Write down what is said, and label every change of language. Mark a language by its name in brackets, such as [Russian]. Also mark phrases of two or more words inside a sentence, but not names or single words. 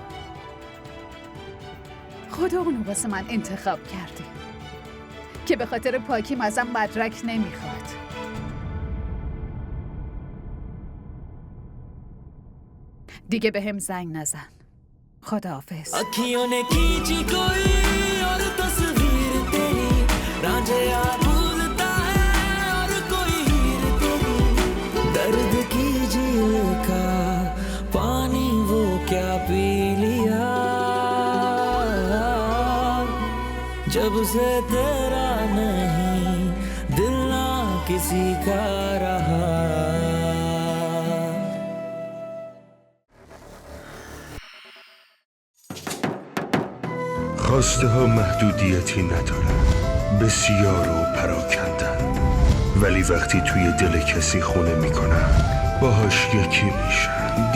[Persian] خدا اونو واسه من انتخاب کرده که به خاطر پاکیم ازم مدرک نمیخواد. دیگه به هم زنگ نزن. خداحافظ. [Hindi] अखियों ने खींची कोई और तस्वीर तेरी रांझिया भूलता है और कोई हीर तेरी दर्द की झील का पानी वो क्या पी लिया जब से तेरा नहीं दिल ना किसी का रहा [Persian] خواسته ها محدودیتی ندارن، بسیار و پراکندن، ولی وقتی توی دل کسی خونه میکنن باهاش یکی میشن.